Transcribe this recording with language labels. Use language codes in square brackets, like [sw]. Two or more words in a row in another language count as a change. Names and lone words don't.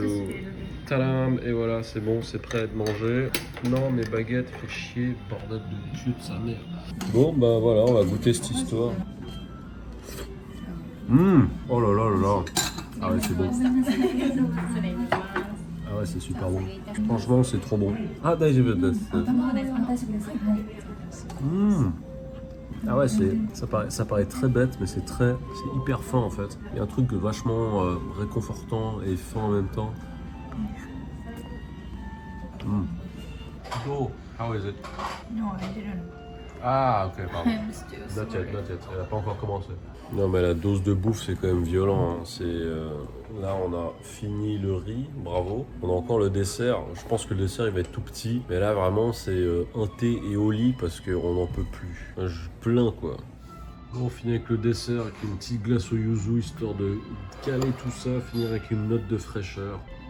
[fr] Tadam, et voilà, c'est bon, c'est prêt à être mangé. Non, mes baguettes, fait chier, bordel de cul de sa mère. Bon, bah voilà, on va goûter cette histoire. Oh là là là là. Ah ouais, c'est bon. Ah ouais, c'est super bon. Franchement, c'est trop bon. [ja] あ、大丈夫です. [fr] Ah ouais, ça paraît très bête, mais c'est hyper fin en fait. Il y a un truc vachement réconfortant et fin en même temps. [en] So, how is it? No, I didn't. [fr] Ah, ok, pardon. [en] I'm still Not sorry. yet, not yet. [fr] Elle n'a pas encore commencé. Non, mais la dose de bouffe, c'est quand même violent. Hein. Là, on a fini le riz, bravo. On a encore le dessert. Je pense que le dessert, il va être tout petit. Mais là, vraiment, c'est un thé et au lit parce qu'on n'en peut plus. Je plains, quoi. On finit avec le dessert, avec une petite glace au yuzu, histoire de caler tout ça, finir avec une note de fraîcheur.